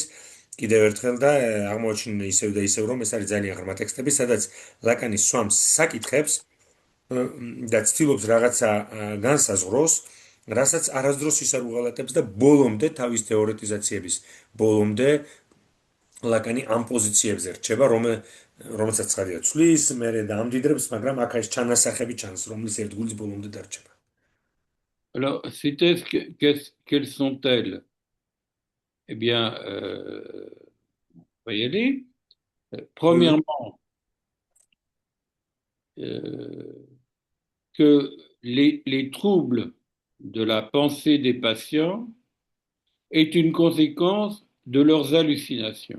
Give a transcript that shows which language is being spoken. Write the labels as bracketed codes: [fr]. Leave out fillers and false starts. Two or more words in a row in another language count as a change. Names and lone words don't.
[ka] კიდევ ერთხელ და აღმოაჩინე ისევ და ისევ რომ ეს არის ძალიან ღრმა ტექსტები, სადაც ლაკანი სვამს საკითხებს და ცდილობს რაღაცა განსაზღვროს რასაც არასდროს ისარ უღალატებს და ბოლომდე თავის თეორეტიზაციების ბოლომდე ლაკანი ამ პოზიციებზე რჩება, რომელსაც ცხადია ცვლის, მერე დაამდიდრებს, მაგრამ აქ ეს ჩანასახები ჩანს, რომლის ერთგულის ბოლომდე დარჩება. [fr] Alors, quelles sont-elles? Eh bien, on va y aller. Premièrement, que les troubles de la pensée des patients est une conséquence de leurs hallucinations.